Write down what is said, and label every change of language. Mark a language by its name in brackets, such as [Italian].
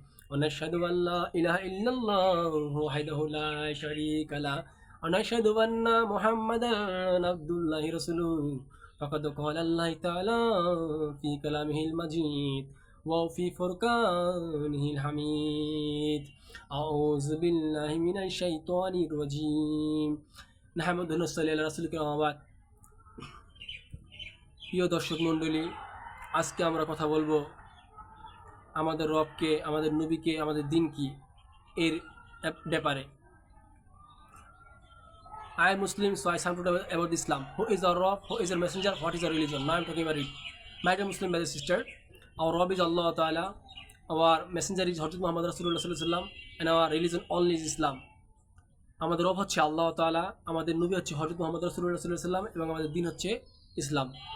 [Arabic] ونشهد أن لا إله إلا الله وحده لا شريك له ونشهد أن محمدا عبد الله رسوله. فقد قال الله تعالى في كلامه المجيد وفي فرقانه الحميد. أعوذ بالله من الشيطان الرجيم. نحمده ونصلي على رسول الكريم. [Bangla] প্রিয় দর্শক মণ্ডলী, আজকে আমরা কথা বলবো আমাদের রবকে, আমাদের নবীকে, আমাদের দিন কি এর ব্যাপারে। [English] I am Muslim, so I stand to about Islam. Who is our Rob? Who is our messenger? What is our religion? Now I am talking about it. My dear Muslim brothers and sisters, our Rob is Allah Ta'ala, our messenger is Hazrat Muhammad Rasulullah Sallallahu Alaihi Wasallam, and our religion only is Islam. [Bangla] আমাদের রব হচ্ছে আল্লাহ তাআলা, আমাদের নবী হচ্ছে হযরত মুহাম্মদ রাসূলুল্লাহ সাল্লাল্লাহু আলাইহি ওয়াসাল্লাম, এবং আমাদের দিন হচ্ছে ইসলাম।